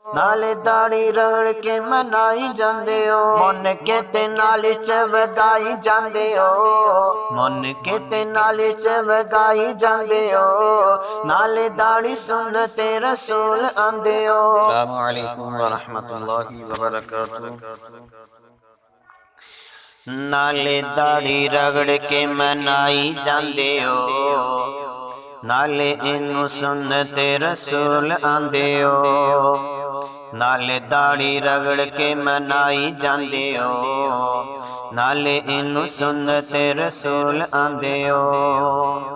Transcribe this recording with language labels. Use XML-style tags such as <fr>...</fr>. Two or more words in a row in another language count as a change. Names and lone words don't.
<pa>نالے داڑھی رگڑ کے منائی جاندے ہو، من کے تے نالے چ وگائی جاندے ہو، من کے تے نالے چ وگائی جاندے ہو، نالے داڑھی سنتِ رسول آندے ہو.</pa> <ar>السلام عليكم ورحمة الله وبركاته.</ar> <pa>نالے داڑھی رگڑ کے منائی جاندے ہو، نالے اینوں سنتِ رسول آندے ہو، نالے داڑھی رگڑ کے منائی جاندے ہو، نالے اینوں سنتِ رسول آندے ہو.</pa>